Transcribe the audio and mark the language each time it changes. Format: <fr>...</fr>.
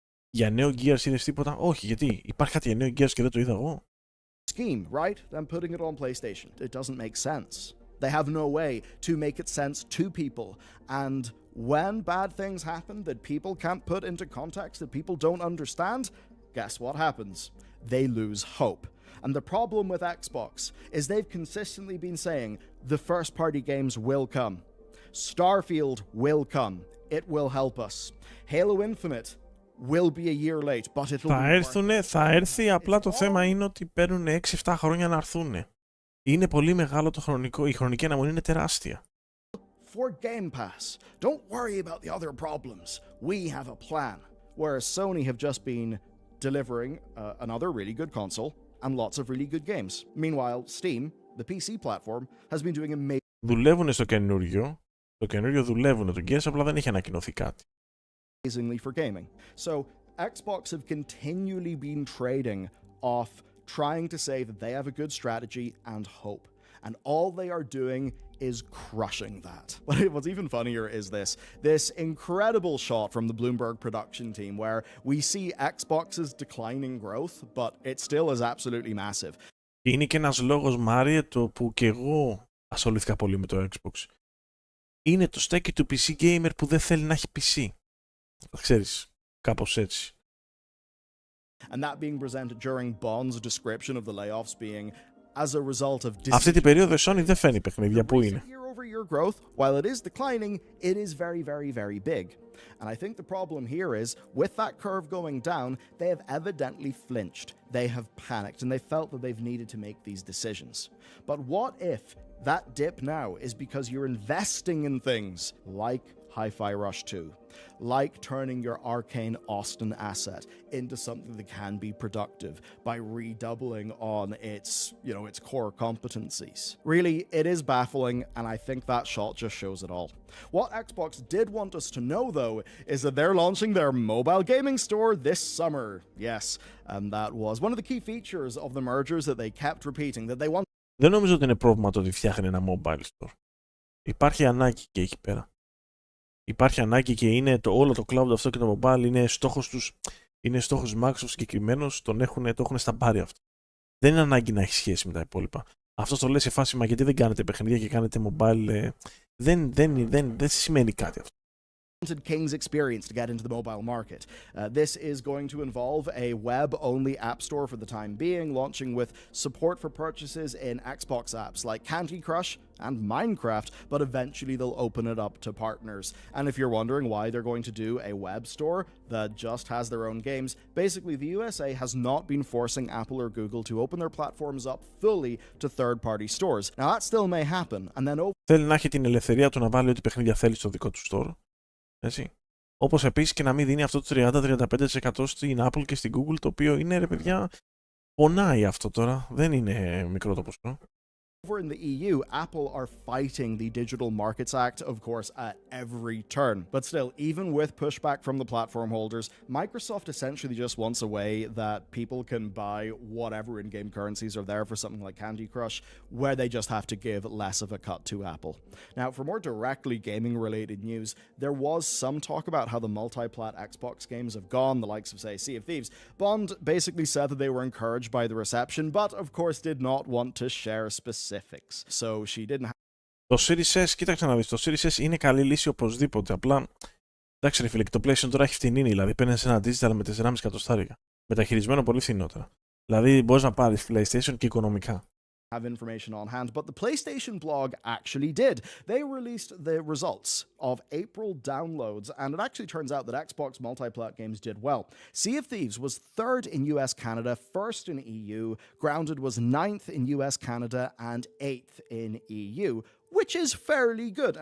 <el>Για νέο Gears είδες τίποτα? Όχι, γιατί υπάρχει κάτι για νέο Gears και δεν το είδα εγώ.</el> <en>Scheme, right? Then putting it on PlayStation. It doesn't make sense. They have no way to make it sense to people. And when bad things happen that people can't put into context, that people don't understand, guess what happens? They lose hope. And the problem with Xbox is they've consistently been saying the first-party games will come. Starfield will come. It will help us. Halo Infinite will be a year late, but it'll</en> <el>θα έρθει, απλά το θέμα είναι ότι παίρνουν 6-7 χρόνια να έρθουν. Είναι πολύ μεγάλο το χρονικό, η χρονική αναμονή είναι τεράστια.</el> <en>For Game Pass, don't worry about the other problems. We have a plan. Whereas Sony have just been delivering another really good console and lots of really good games. Meanwhile, Steam, the PC platform, has been doing amazing.</en> <el>Δουλεύουν στο καινούριο. Το καινούριο δουλεύουν το Gears, απλά δεν έχει ανακοινωθεί κάτι.</el> <en>For gaming. So Xbox have continually been trading off trying to say that they have a good strategy and hope. And all they are doing is crushing that. What's even funnier is this incredible shot from the Bloomberg production team where we see Xbox's declining growth, but it still is absolutely massive.</en> <el>Είναι και ένας λόγος, Μάριε, το που και εγώ ασχολήθηκα πολύ με το Xbox. Είναι το στέκι του PC gamer που δεν θέλει να έχει PC. Ξέρεις, κάπως έτσι.</el> <en>And that being presented during Bond's description of the layoffs being as a result of</en> <el>αυτή την περίοδο η Sony δεν φαίνει παιχνίδια. Πού είναι?</el> <en>Year-over-year growth, while it is declining, it is very, very, very big. And I think the problem here is, with that curve going down, they have evidently flinched. They have panicked, and they felt that they've needed to make these decisions. But what if that dip now is because you're investing in things like Hi-Fi Rush 2, like turning your Arcane Austin asset into something that can be productive by redoubling on its core competencies. Really, it is baffling, and I think that shot just shows it all. What Xbox did want us to know, though, is that they're launching their mobile gaming store this summer. Yes, and that was one of the key features of the mergers that they kept repeating, that they want.</en> <el>Δεν νομίζω ότι είναι πρόβλημα το ότι φτιάχνει ένα mobile store. Υπάρχει ανάγκη και εκεί πέρα. υπάρχει ανάγκη και είναι όλο το cloud αυτό και το mobile είναι στόχος τους, είναι στόχος Microsoft συγκεκριμένος, το έχουν στα μπάρι αυτό. Δεν είναι ανάγκη να έχει σχέση με τα υπόλοιπα. Αυτό το λέει σε φάση, μα γιατί δεν κάνετε παιχνίδια και κάνετε mobile, δεν σημαίνει κάτι αυτό.</el> <en>King's experience to get into the mobile market. This is going to involve a web-only app store for the time being, launching with support for purchases in Xbox apps like Candy Crush and Minecraft, but eventually they'll open it up to partners. And if you're wondering why they're going to do a web store that just has their own games, basically the USA has not been forcing Apple or Google to open their platforms up fully to third-party stores. Now that still may happen, and then</en> <el>θέλει να έχει την ελευθερία του να βάλει ό,τι παιχνίδια θέλει στο δικό του store. Έτσι. Όπως επίσης και να μην δίνει αυτό το 30-35% στην Apple και στην Google, το οποίο είναι, ρε παιδιά, πονάει αυτό τώρα. Δεν είναι μικρό το ποσό.</el> <en>Over in the EU, Apple are fighting the Digital Markets Act, of course, at every turn. But still, even with pushback from the platform holders, Microsoft essentially just wants a way that people can buy whatever in-game currencies are there for something like Candy Crush, where they just have to give less of a cut to Apple. Now, for more directly gaming-related news, there was some talk about how the multi-plat Xbox games have gone, the likes of, say, Sea of Thieves. Bond basically said that they were encouraged by the reception, but of course did not want to share specifics. So she didn't have...</en> <el>Το Series S, κοίταξε να δεις, το Series S είναι καλή λύση οπωσδήποτε. Απλά, εντάξει ρε φίλε, και το PlayStation τώρα έχει φτηνίνη, δηλαδή παίρνεις ένα digital με 4,5 εκατοστάρικα. Μεταχειρισμένο πολύ φθηνότερα. Δηλαδή μπορείς να πάρεις PlayStation και οικονομικά.</el> <en>Have information on hand, but the PlayStation blog actually did. They released the results of April downloads, and it actually turns out that Xbox multi-plat games did well. Sea of Thieves was 3rd in US Canada, 1st in EU, Grounded was 9th in US Canada, and 8th in EU, which is fairly good.</en>